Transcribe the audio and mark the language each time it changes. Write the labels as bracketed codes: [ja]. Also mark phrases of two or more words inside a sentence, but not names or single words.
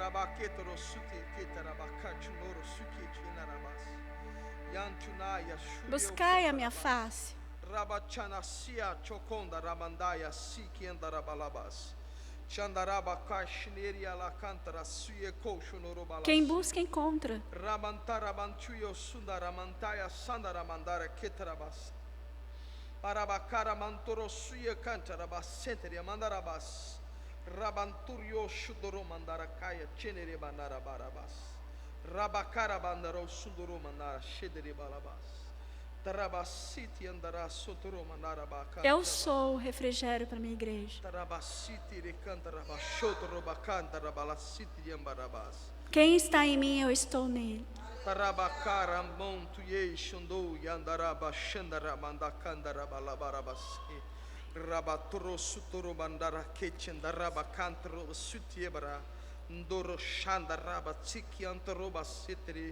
[pt] Buscai a minha face. Quem busca, encontra. Rabanturio shudoro mandara kaya chenere bandara barabas. Rabakara bandaro sudoro mandara shedere balabas. Tarabasiti andara sotoro mandara bakara. Eu sou o refrigério para minha igreja. Tarabasiti recantara bashotoro bakantara balasiti ambarabas. Quem está em mim, eu estou nele. Tarabakara montu ye shundo yandara bashandara mandakandara balabarabas. Rabatoro sutoro bandara ketchenda rabakantro sutiebara ndoro shanda rabatiki antaroba sitri